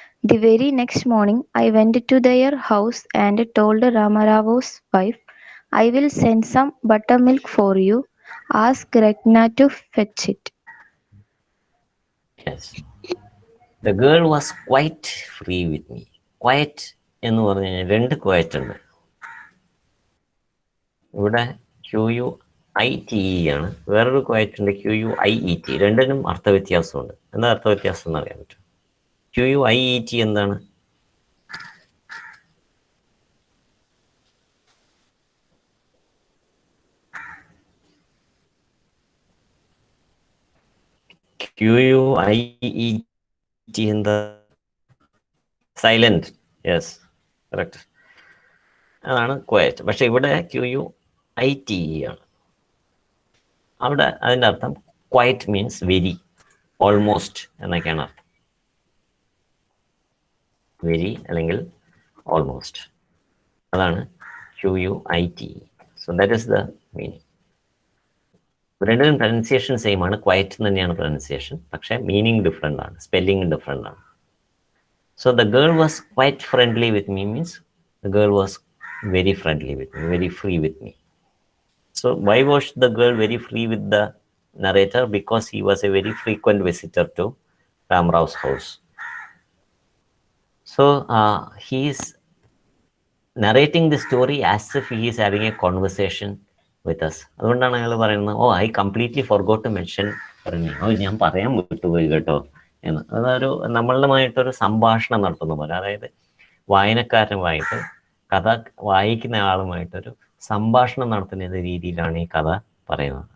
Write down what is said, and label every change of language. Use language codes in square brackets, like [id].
[en] The very next morning, I went to their house and told Ramaravo's wife, I will send some buttermilk for you. Ask Ratna to fetch it. Yes. The girl was quite free with me. [ml] Quiet എന്ന് പറഞ്ഞു കഴിഞ്ഞാൽ രണ്ട് quiet ഉണ്ട്. ഇവിടെ QUITE ആണ്, വേറൊരു quiet ഉണ്ട് QUIET. രണ്ടിനും അർത്ഥവ്യത്യാസമുണ്ട്. എന്താ അർത്ഥവ്യത്യാസം എന്ന് അറിയാൻ പറ്റും? QUIET എന്താണ്? QUIET എന്താ? സൈലന്റ്. [en] yes, correct, [ml] അതാണ് ക്വയറ്റ്. പക്ഷെ ഇവിടെ QUITE ആണ്. അവിടെ അതിൻ്റെ അർത്ഥം [en] quiet means very, almost [ml] എന്നൊക്കെയാണ് അർത്ഥം. വെരി അല്ലെങ്കിൽ ഓൾമോസ്റ്റ്, അതാണ് QUITE. [en] So that is the meaning. [ml] രണ്ടിനും പ്രൊനൗൺസിയേഷൻ സെയിം ആണ്, ക്വയറ്റ് തന്നെയാണ് പ്രൊനൗൺസിയേഷൻ, പക്ഷേ മീനിങ് ഡിഫറെൻ്റ് ആണ്, സ്പെല്ലിംഗ് ഡിഫറെൻ്റ് ആണ്. [en] So the girl was quite friendly with me means the girl was very friendly with me, very free with me. So why was the girl very free with the narrator? Because he was a very frequent visitor to Ram Rao's house. So he is narrating the story as if he is having a conversation with us. [ml] അതുകൊണ്ടാണ് അയാൾ പറയുന്നത്, [en] oh I completely forgot to mention [ml] പറഞ്ഞു, ഓ ഞാൻ പറയാൻ വിട്ടുപോയി കേട്ടോ എന്ന്. അതൊരു നമ്മളുമായിട്ടൊരു സംഭാഷണം നടത്തുന്ന പോലെ, അതായത് വായനക്കാരനുമായിട്ട് കഥ വായിക്കുന്ന ആളുമായിട്ടൊരു സംഭാഷണം നടത്തുന്ന രീതിയിലാണ് ഈ കഥ പറയുന്നത്.